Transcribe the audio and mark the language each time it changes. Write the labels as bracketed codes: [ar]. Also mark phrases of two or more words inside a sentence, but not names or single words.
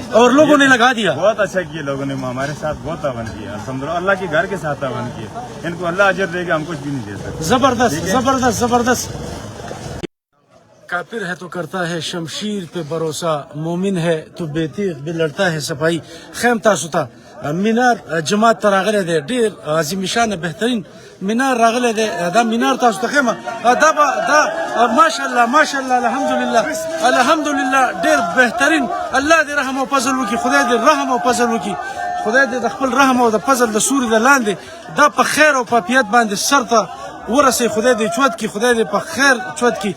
[ur] اور لوگوں نے لگا دیا۔ بہت اچھا کیا لوگوں نے، ہمارے ساتھ بہت تعاون کیا، الحمدللہ اللہ کے گھر کے ساتھ تعاون کیا، ان کو اللہ اجر دے گا، ہم کچھ بھی نہیں دے سکتے۔ زبردست زبردست زبردست۔ کافر ہے تو کرتا ہے شمشیر پہ بھروسہ، مومن ہے تو بے تیغ بھی لڑتا ہے صفائی۔ [ps] خیم تاسو ته مینار جماعت ته راغلی دی، ډېر عظیم شان بهترین مینار راغلی دی، دا مینار تاسو ته خیمه دا [ar] ماشاءالله ماشاءالله الحمدلله الحمدلله [ps] ډېر بهترین۔ الله دې رحم او فضل وکړي، خدای دې رحم او فضل وکړي، خدای دې د خپل رحم او د فضل د سوري د لاندې دا په خیر او په عافیت باندې سر ته ورسې، خدای دې چوت کی، خدای دې په خیر چوت کی۔